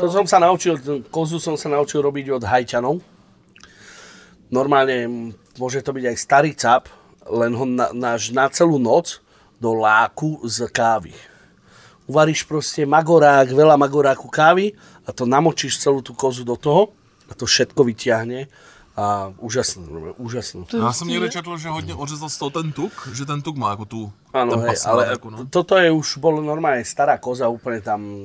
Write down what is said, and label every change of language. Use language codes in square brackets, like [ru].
[sk] To som sa naučil, kozu som sa naučil robiť od Hajťanov. Normálne môže to byť aj starý cap, len ho náš na celú noc do láku z kávy. Uvaríš proste magorák, veľa magoráku kávy a to namočíš celú tú kozu do toho a to všetko vyťahne. A úžasné. [cs] Já jsem někde četl, že hodně ořezal z toho ten tuk, že ten tuk má jako tu... [sk] Áno, hej, ale jako, no. Toto je už bolo normálne stará koza, úplne tam...